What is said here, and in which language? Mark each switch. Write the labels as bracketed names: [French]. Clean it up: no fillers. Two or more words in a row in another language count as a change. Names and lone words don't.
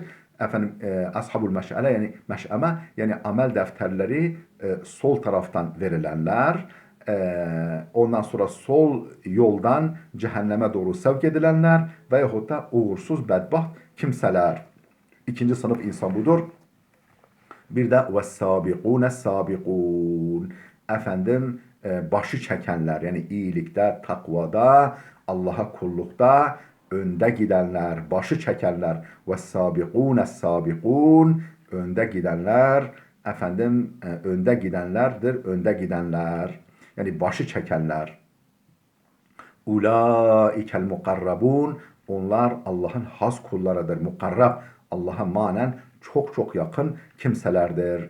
[Turkish] Efendim [Arabic] أصحاب المشأمة [Turkish] yani meş'eme yani amel defterleri sol taraftan verilenler. Ondan sonra sol yoldan cehenneme doğru sevk edilenler veyahut da uğursuz bedbaht kimseler. İkinci sınıf insan budur. Bir de [Arabic] وَالسَّابِقُونَ السَّابِقُونَ [Turkish] efendim başı çekenler yani iyilikte, takvada, Allah'a kullukta önde gidenler, başı çekenler [Arabic] وَالسَّابِقُونَ السَّابِقُونَ [Turkish] önde gidenler efendim önde gidenlerdir, önde gidenler yani başı çekenler. [Arabic] أولئك المقربون [Turkish] onlar Allah'ın has kullarıdır. Mukarrab Allah'a manen çok çok yakın kimselerdir.